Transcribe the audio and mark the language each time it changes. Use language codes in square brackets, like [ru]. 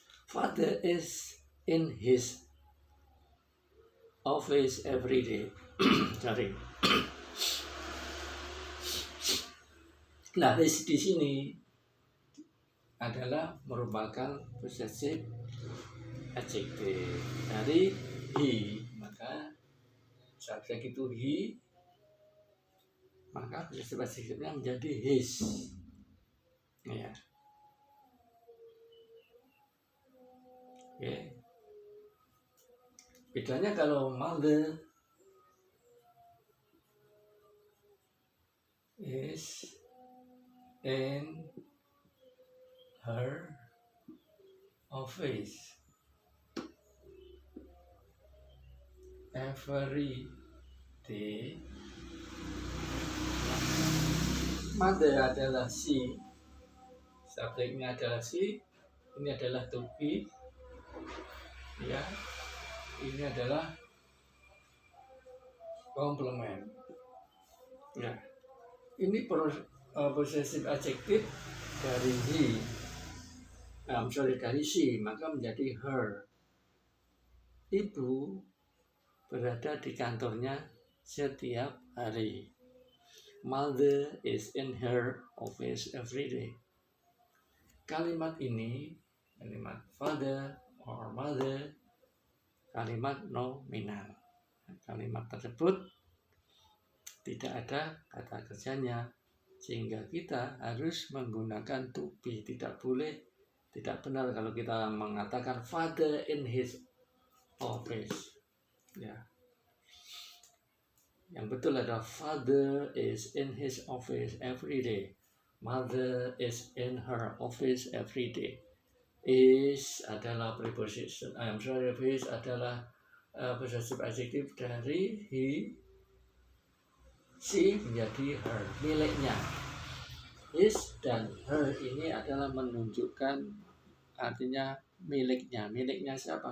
[en] Father is in his office every day. Sorry. [id] Nah, di sini adalah merupakan possessive adjective dari he, maka subjek itu he, maka possessive adjective-nya menjadi his. Ya. Oke. Bedanya kalau [en] mother is in her office every day. [id] Mother adalah she, subjeknya adalah she, ini adalah to be, ya, ini adalah komplement. Ya, ini possessive adjective dari he, dari she, maka menjadi her. Ibu berada di kantornya setiap hari. [en] Mother is in her office every day. [id] Kalimat ini, kalimat father or mother, kalimat nominal. Kalimat tersebut tidak ada kata kerjanya, sehingga kita harus menggunakan to be. Tidak benar kalau kita mengatakan [en] father in his office. [id] Ya. Yang betul adalah [en] father is in his office every day. Mother is in her office every day. [id] Is adalah preposition. Is adalah possessive adjective dari he, she menjadi her, miliknya. His dan her ini adalah menunjukkan artinya miliknya. Miliknya siapa?